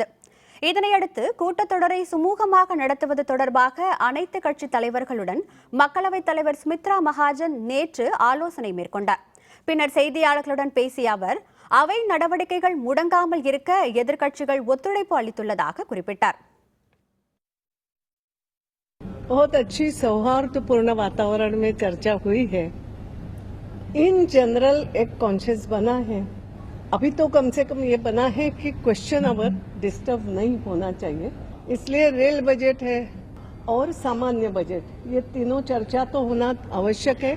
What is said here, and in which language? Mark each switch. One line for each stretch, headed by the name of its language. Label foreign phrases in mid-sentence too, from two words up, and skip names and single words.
Tamil: இதனையடுத்து கூட்டத்தொடரை சுமூகமாக நடத்துவது தொடர்பாக அனைத்து கட்சி தலைவர்களுடன் மக்களவைத் தலைவர் சுமித்ரா மகாஜன் நேற்று ஆலோசனை மேற்கொண்டார். பின்னர் செய்தியாளர்களுடன் பேசிய அவர், அவை நடவடிக்கைகள் முடங்காமல் இருக்க எதிர்க்கட்சிகள் ஒத்துழைப்பு அளித்துள்ளதாக குறிப்பிட்டார்.
Hindi: बहुत अच्छी सौहार्दपूर्ण वातावरण में चर्चा हुई है.
English: in general
Hindi: एक कॉन्शियस बना है. अभी तो कम से कम ये बना है कि
English: question hour disturb
Hindi: नहीं होना चाहिए. इसलिए
English: rail budget
Hindi: है और सामान्य बजट, ये तीनों चर्चा तो होना आवश्यक है.